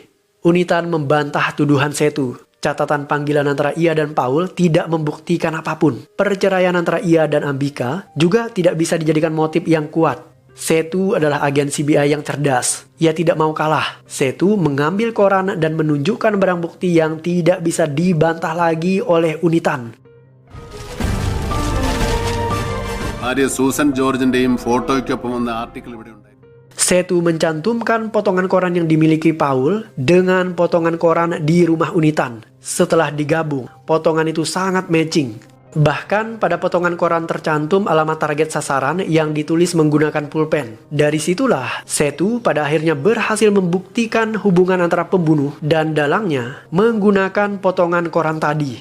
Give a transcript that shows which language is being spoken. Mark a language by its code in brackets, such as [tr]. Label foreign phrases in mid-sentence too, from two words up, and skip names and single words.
[id] Unitan membantah tuduhan Setu. Catatan panggilan antara ia dan Paul tidak membuktikan apapun. Perceraian antara ia dan Ambika juga tidak bisa dijadikan motif yang kuat. Setu adalah agen CBI yang cerdas. Ia tidak mau kalah. Setu mengambil koran dan menunjukkan barang bukti yang tidak bisa dibantah lagi oleh Unitan. [ml] ഭാര്യ സൂസൻ ജോർജിന്റെയും ഫോട്ടോയ്ക്കൊപ്പം വന്ന ആർട്ടിക്കിൾ ഇവിടെ ഉണ്ടായി. [id] Setu mencantumkan potongan koran yang dimiliki Paul dengan potongan koran di rumah Unitan. Setelah digabung, potongan itu sangat matching. Bahkan pada potongan koran tercantum alamat target sasaran yang ditulis menggunakan pulpen. Dari situlah Setu pada akhirnya berhasil membuktikan hubungan antara pembunuh dan dalangnya menggunakan potongan koran tadi.